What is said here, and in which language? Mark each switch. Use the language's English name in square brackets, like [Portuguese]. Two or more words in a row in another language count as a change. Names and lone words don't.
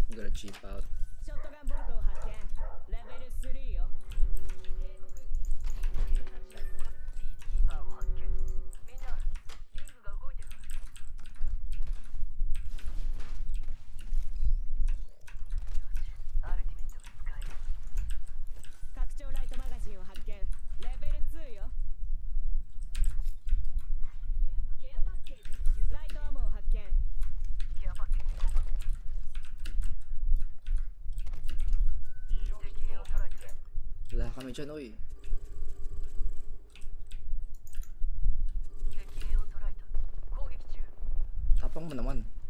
[English] gotta cheap out. [Japanese] ショットガンボルトを発見。レベル3よ。拡張ライトマガジンを発見。レベル2よ。ライトアモを発見。 [Filipino] Wala kami dyan, oy. Tapang mo naman.